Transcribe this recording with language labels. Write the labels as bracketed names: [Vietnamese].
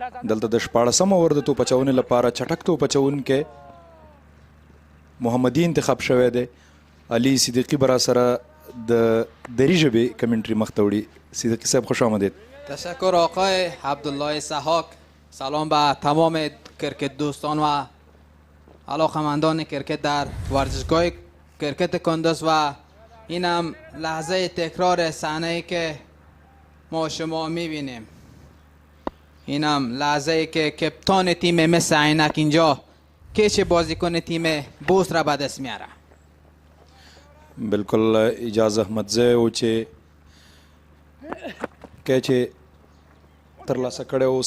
[Pashto] دلته د 14 اوور د توپ اچونې لپاره چټک توپ اچونکی محمدي انتخاب شوی دی. علي صدیقي به راسره د دری ژبې کمنټري مخ ته وړي. [Persian] صدیقي صاحب خوش آمدید. تشکر آقای عبدالله سحاک. سلام به تمام کرکت دوستان و علاقمندان کرکت در ورزشگاه کرکت کندوز و اینم لحظه تکرار صحنه‌ای که ما شما می‌بینیم. اینم لحظه‌ای که کپتان تیم mis-e-Ainak اینجا کیچ بازیکن تیم بوست را به دست میاره. [Pashto] بالکل اجازه احمدزی و چې کیچ ترلاسه کړی و.